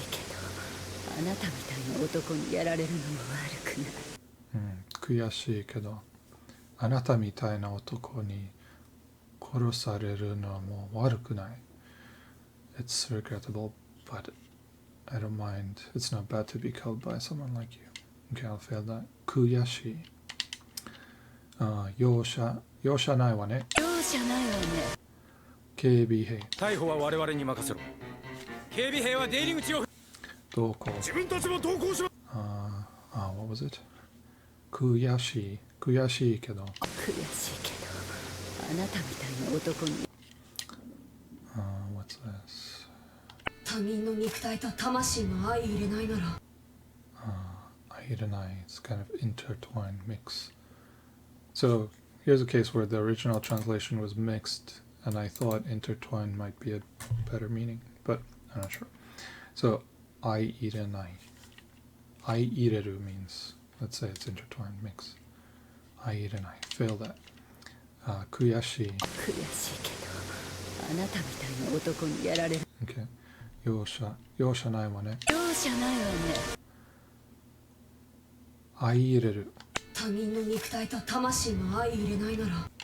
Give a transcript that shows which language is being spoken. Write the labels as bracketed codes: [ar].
[ja] しいけどあなたみたいな男にやられるのも悪くない。悔しいけど、あなたみたいな男に殺されるのも悪くない。 [en] It's regrettable, but I don't mind. It's not bad to be killed by someone like you. Okay, I'll fail that. 悔しい。 [ja] 容赦ないわね。容赦ないわね。警備兵。逮捕は我々に任せろ。警備兵は出入り口を。同行。自分たちも同行します。 [en] what was it? [ja] 悔しい。悔しいけど。悔しいけどあなたみたいな男に [en] What's this? [ja] 他人の肉体と魂の相入れないなら [en] Aida and I, it's kind of intertwined mix. So here's a case where the original translation was mixed, and I thought intertwined might be a better meaning, but I'm not sure. So Aida and I. Aireru means, let's say it's intertwined mix. Aida and I. Fail that. Kuyashi. 悔しいけどあなたみたいな男にやられる [ja] Okay. Yosha. Yosha nai wa ne. 容赦ないわね Aireru. 他人の肉体と魂の相入れないなら